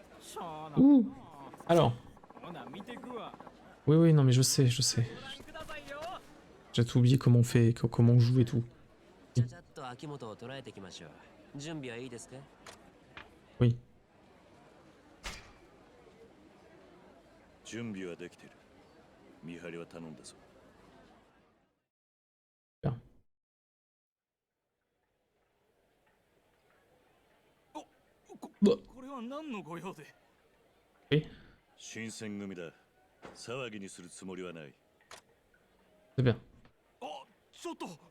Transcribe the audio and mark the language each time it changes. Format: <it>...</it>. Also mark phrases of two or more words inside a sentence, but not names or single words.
<fr>Ouh. Alors. Oui, oui, non, mais je sais, je sais. J'ai tout oublié comment on fait, comment on joue et tout. Oui.</fr> <ja>準備はできてる。見張りは頼んだぞ。</ja> <fr>Bien.</fr> <ja>これは何の御用で？</ja> <fr>Oui.</fr> <ja>新選組だ。騒ぎにするつもりはない。</ja> <fr>C'est bien.</fr> <ja>あ、ちょっと。</ja>